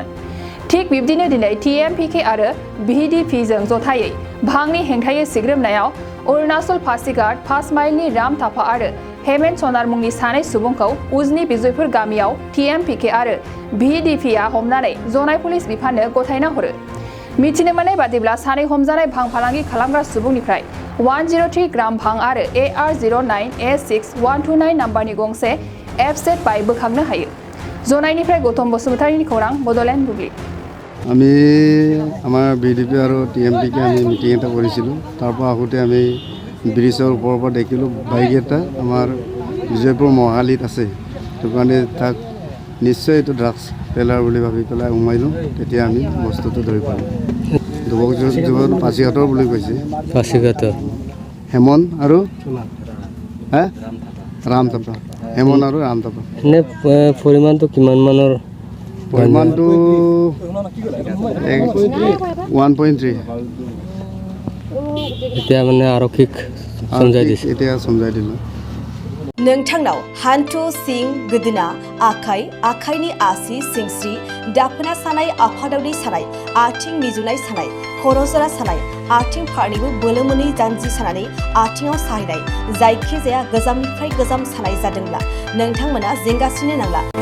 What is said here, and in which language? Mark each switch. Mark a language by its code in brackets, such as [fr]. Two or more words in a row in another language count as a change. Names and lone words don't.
[brx] थिग बिब्दिनो दिनै TMPK आरो VDP जों जथायै भांनि हेंथायै सिग्रोमनायाव अरुणाचल पासिघाट 5 माइलनि राम थापा आरो हेमेन्त सनार मुंनि सानै सुबुंखौ उजनि बिजयपुर गामियाव TMPK आरो VDP आ हमनानै जनाय पुलिस बिफाननो गथायना हरो। मिथिनो मोननाय बादिब्ला सानै हमजानाय भां फालांगि खालामग्रा सुबुंनिफ्राय 103 ग्राम भां आरो AR09A6129 नाम्बारनि गंसे F-Z बाइक बोखांनो हायो। जनायनिफ्राय गौतम बसुमतारीनि खौरां बडलेण्ड बुब्लि। [as] আমি আমাৰ VDP আৰু TMPK আমি মিটিং এটা কৰিছিলোঁ। তাৰ পৰা আহোঁতে আমি ব্ৰিজৰ ওপৰৰ পৰা দেখিলোঁ বাইক এটা আমাৰ বিজয়পুৰ মহালিত আছে। সেইটো কাৰণে তাক নিশ্চয় এইটো ড্ৰাগছ পেলাৰ বুলি ভাবি পেলাই সোমাইলোঁ। তেতিয়া আমি বস্তুটো ধৰি পালোঁ। যুৱক পাছিঘাটৰ বুলি কৈছে। পাছিঘাটৰ হেমন্ত আৰু ৰাম থাপা। হেমন্ত আৰু ৰাম থাপা। এনে পৰিমাণটো কিমান মানৰ? পৰিমাণটো 1.3। এতিয়া মানে আৰক্ষীক समजाय দিছে। এতিয়া समजाय দিলোঁ। [brx] नोंथांनाव हान्थु सिं गोदोना आखाइनि आसि सिंस्रि दाफोना सानाय आफादावनि सानाय आथिं मिजुनाय सानाय खर' जरा सानाय आथिं फारनैबो बोलो मोनै जानजि सानानै आथिङाव साहैनाय जायखिजाया गोजामनिफ्राय गोजाम सानाय जादोंब्ला नोंथांमोना जिंगासिनो नांला।